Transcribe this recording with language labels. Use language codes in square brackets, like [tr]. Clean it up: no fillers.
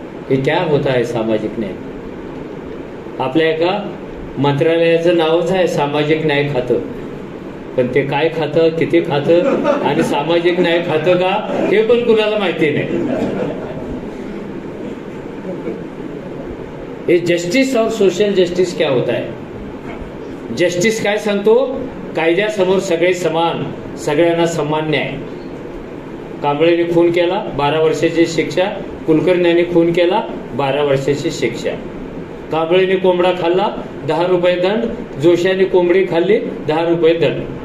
[hi] हे क्या होता है सामाजिक न्याय. [mr] आपल्या एका मंत्रालयाचं नावच आहे सामाजिक न्याय खातं. पण ते काय खातं, किती खातं आणि सामाजिक न्याय खातं का हे पण कुणाला माहिती नाही. [hi] ये जस्टिस और सोशल जस्टिस क्या होता है. [mr] जस्टिस काय सांगतो, कायद्यासमोर सगळे समान, सगळ्यांना समान न्याय. कांबळेने खून केला 12 वर्षाची शिक्षा, कुलकर्ण्यांनी खून केला 12 वर्षाची शिक्षा. कांबळेने कोंबडा खाल्ला 10 रुपये दंड, जोशाने कोंबडी खाल्ली 10 रुपये दंड.